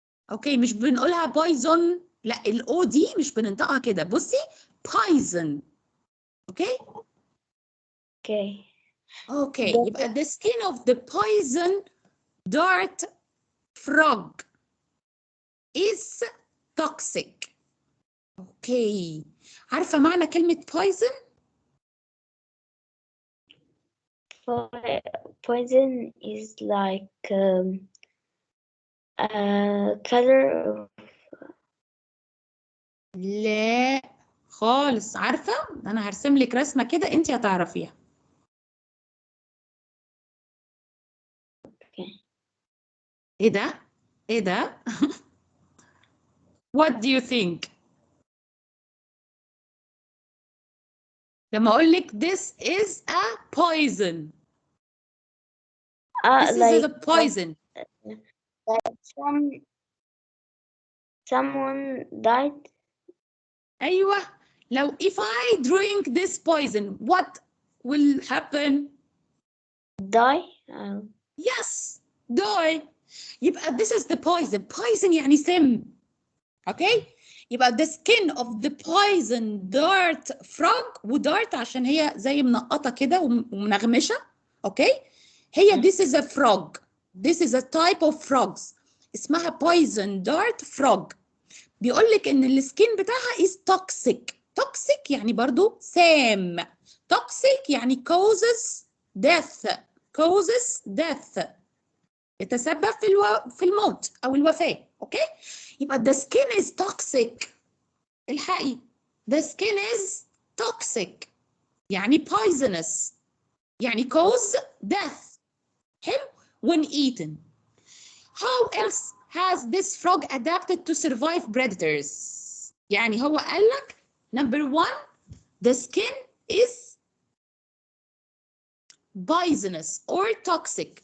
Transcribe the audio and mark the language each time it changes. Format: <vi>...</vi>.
<ar>اوكي مش بنقولها poison، لا الاو دي مش بننطقها كده. بصي poison. اوكي يبقى</ar> <en>the skin of the poison dart frog is toxic.</en> <ar>اوكي عارفه معنى كلمه poison؟</ar> <en>Poison is like a color.</en> <ar>لا خالص. عارفه انا هرسم لك رسمه كده انت هتعرفيها. ايه ده</ar> <en>what do you think</en> <ar>لما اقول لك</ar> <en>this is a poison؟ this Like is a poison. Someone died. ايوه لو if I drink this poison what will happen؟ Die. yes die. يبقى this is the poison</en> <ar>يعني سم. اوكي يبقى</ar> <en>the skin of the poison dart frog،</en> <ar>ودارت عشان هي زي منقطه كده ومنغمشه. اوكي هي</ar> <en>this is a frog. this is a type of frogs اسمها poison dart frog.</en> <ar>بيقول لك ان السكين بتاعها</ar> <en>is toxic.</en> <ar>toxic يعني برضو سام. toxic يعني</ar> <en>causes death</en> <ar>يتسبب في الموت او الوفاه.</ar> <en>Okay يبقى the skin is toxic. الحقي the skin is toxic يعني poisonous يعني cause death. حلو when eaten. how else has this frog adapted to survive predators؟</en> <ar>يعني هو قال لك</ar> <en>number one the skin is poisonous or toxic.</en>